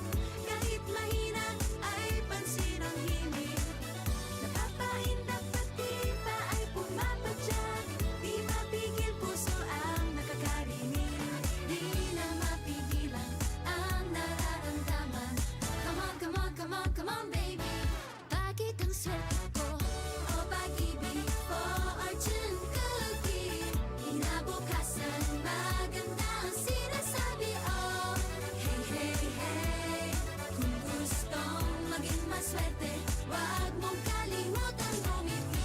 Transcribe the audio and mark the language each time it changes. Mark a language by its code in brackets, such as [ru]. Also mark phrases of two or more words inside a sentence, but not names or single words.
[tl] Kahit mahina ay pansin ang himig. Napapaindak pati pa ay pumapadyak. Di mapigil puso ang nakakarinig. Di na mapigilan ang nararamdaman. [en] Come on, come on, come on, come on, baby. [tl] Bakit ang swerte ko? O pag-ibig, [en] fortune cookie. [tl] Kinabukasan, maganda ang sinasabi. [en] Oh, hey, hey, hey. [tl] Kung gustong maging maswerte, wag mong kalimutan bumiti.